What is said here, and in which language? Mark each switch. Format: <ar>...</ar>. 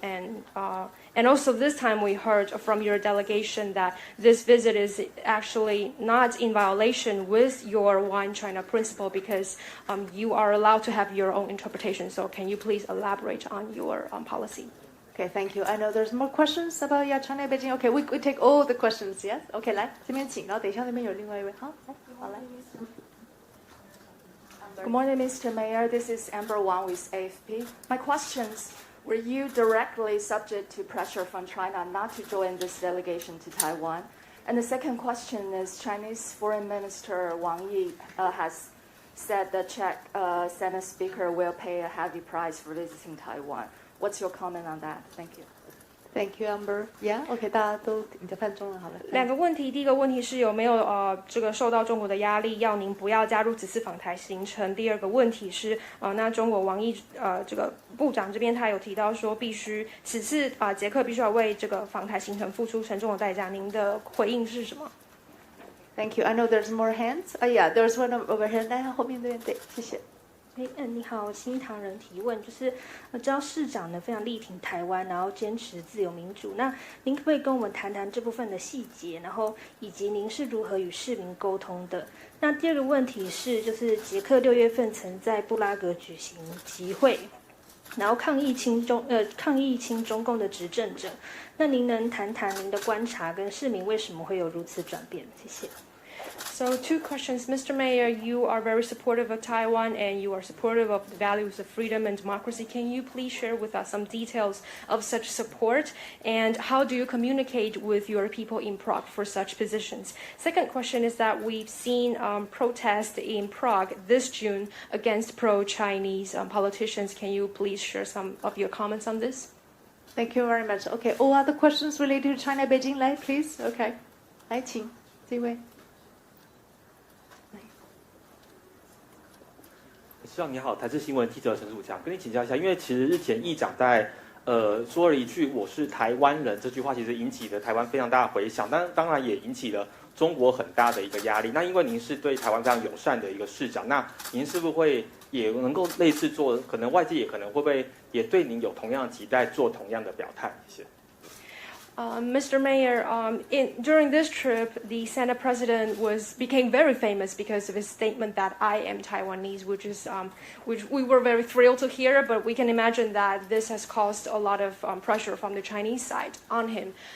<en>And also this time we heard from your delegation that this visit is actually not in violation with your One China principle because you are allowed to have your own interpretation. So can you please elaborate on your policy? Okay, thank you. I know there's more questions about China, Beijing. Okay, we take all the questions. Yes.</en> <zh>Okay, 来这边请，然后等一下那边有另外一位。好，来。</zh> <en>Good morning, Mr. Mayor. This is Amber Wang with AFP. My questions. Were you directly subject to pressure from China not to join this delegation to Taiwan? And the second question is Chinese Foreign Minister Wang Yi has said the Czech Senate Speaker will pay a heavy price for visiting Taiwan. What's your comment on that? Thank you. Thank you, Amber.</en> <zh>Yeah, OK， 大家都你在翻中文好了。两个问题，第一个问题是有没有这个受到中国的压力，要您不要加入此次访台行程。第二个问题是那中国王毅这个部长这边他有提到说，必须此次捷克必须要为这个访台行程付出沉重的代价。您的回应是什么</zh> <en>？Thank you. I know there's more hands. Yeah, there's one over here.</en> <zh>来，后面对，谢谢。你好，新唐人提问，就是知道市长呢非常力挺台湾，然后坚持自由民主。那您可不可以跟我们谈谈这部分的细节，然后以及您是如何与市民沟通的？那第二个问题是，就是捷克6月份曾在布拉格举行集会，然后抗议亲中共的执政者。那您能谈谈您的观察跟市民为什么会有如此转变？谢谢。</zh> <en>So 2 questions. Mr. Mayor, you are very supportive of Taiwan and you are supportive of the values of freedom and democracy. Can you please share with us some details of such support and how do you communicate with your people in Prague for such positions? Second question is that we've seen protests in Prague this June against pro-Chinese politicians. Can you please share some of your comments on this? Thank you very much. Okay, all other questions related to China, Beijing, 来 please.</en> <zh>Okay, 来请这位。市长你好，台视新闻记者陈曙强，跟你请教一下，因为其实日前议长在说了一句"我是台湾人"这句话，其实引起了台湾非常大的回响，但当然也引起了中国很大的一个压力。那因为您是对台湾非常友善的一个市长，那您是不是会也能够类似做，可能外界也可能会不会也对您有同样的期待，做同样的表态？谢谢。</zh> <en>Mr. Mayor, during this trip, the Senate President became very famous because of his statement that I am Taiwanese, which we were very thrilled to hear, but we can imagine that this has caused a lot of pressure from the Chinese side on him.</en>